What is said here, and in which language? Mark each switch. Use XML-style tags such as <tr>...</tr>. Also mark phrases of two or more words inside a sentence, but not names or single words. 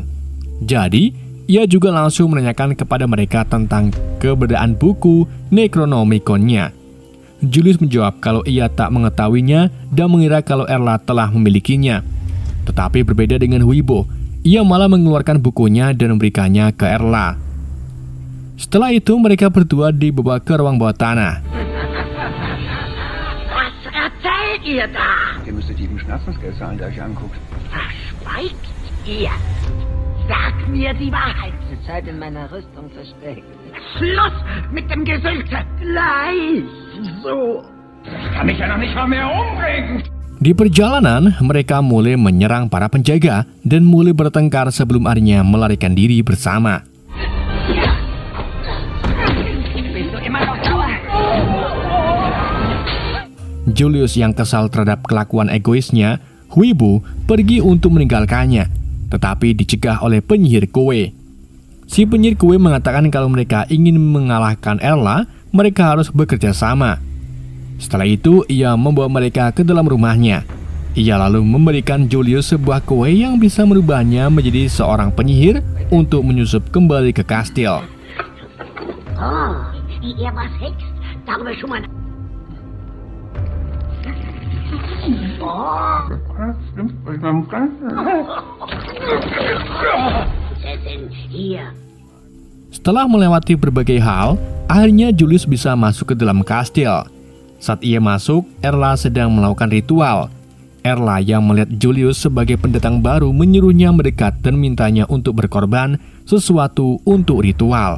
<id>Jadi, ia juga langsung menanyakan kepada mereka tentang keberadaan buku Necronomiconnya. Julius menjawab kalau ia tak mengetahuinya dan mengira kalau Erla telah memilikinya. Tetapi berbeda dengan Wibo, ia malah mengeluarkan bukunya dan memberikannya ke Erla. Setelah itu mereka berdua dibawa ke ruang bawah tanah.</id> <de>Was erzählt ihr da? Ihr müsstet jedem Schmerzensgeld zahlen, der euch anguckt. Was schweigt ihr? Sag mir die Wahrheit. Es ist Zeit, in meiner Rüstung zu stecken. Schluss mit dem Gesülze. Gleich so. Ich kann mich ja noch nicht mal mehr umbringen!</de> <id>Di perjalanan, mereka mulai menyerang para penjaga dan mulai bertengkar sebelum akhirnya melarikan diri bersama. Julius yang kesal terhadap kelakuan egoisnya, Wibu pergi untuk meninggalkannya, tetapi dicegah oleh penyihir kue. Si penyihir kue mengatakan kalau mereka ingin mengalahkan Erla, mereka harus bekerja sama. Setelah itu, ia membawa mereka ke dalam rumahnya. Ia lalu memberikan Julius sebuah kue yang bisa merubahnya menjadi seorang penyihir untuk menyusup kembali ke kastil.</id> <de>Oh, ihr was hext? Darüber schon mal... Oh. Hier.</de> <id>Setelah melewati berbagai hal, akhirnya Julius bisa masuk ke dalam kastil. Saat ia masuk, Erla sedang melakukan ritual. Erla yang melihat Julius sebagai pendatang baru menyuruhnya mendekat dan mintanya untuk berkorban sesuatu untuk ritual.</id>